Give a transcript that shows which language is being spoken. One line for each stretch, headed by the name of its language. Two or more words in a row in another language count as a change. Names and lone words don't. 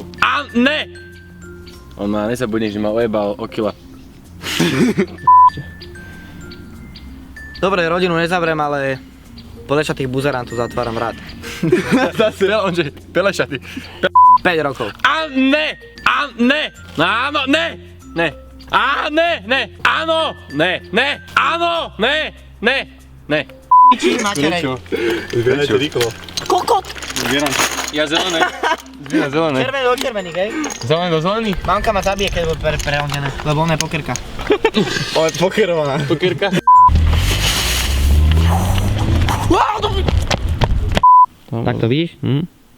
Slovak: A ne! On má, nezabudne, že ma ojebal o kila. Dobre, rodinu nezavrem, ale plešatých buzerantov zatváram rád. Zase, onže, pelešaty. 5 rokov. A ne! A ne! Áno, ne! Ne! A ne! Ne! Áno! Ne! Ne! Áno! Ne! Ne! Ne! Piči, materej. Zbierajte rýchlo. Kokot! Zbieram. Ja zelené. Zbieram zelené. Červený do červených, hej? Zelené do zelených? Mamka ma zabije, keď bude prehodené, lebo ona je pokerka. Ona je pokerovaná. Pokierka. Tak to vidíš?